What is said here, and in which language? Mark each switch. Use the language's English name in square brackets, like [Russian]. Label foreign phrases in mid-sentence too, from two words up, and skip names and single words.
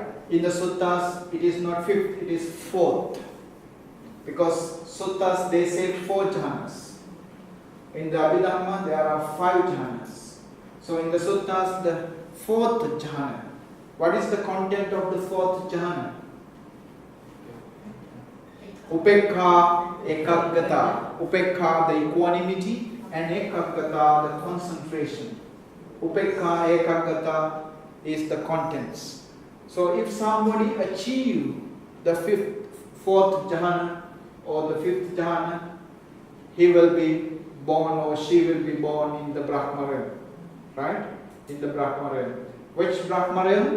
[English] In the suttas, it is not fifth, it is fourth. Because suttas, they say 4 jhanas. In the Abhidhamma, there are 5 jhanas. So in the suttas, the 4th jhana. What is the content of the 4th jhana? [Pali] Upekha, ekaggata. [English] Upekha, the equanimity, and ekaggata, the concentration. [Pali] Upekha, ekaggata [English] is the contents. So if somebody achieve the 4th jhana or the 5th jhana, he will be born or she will be born in the Brahma realm. Right? In the Brahma realm. Which Brahma realm?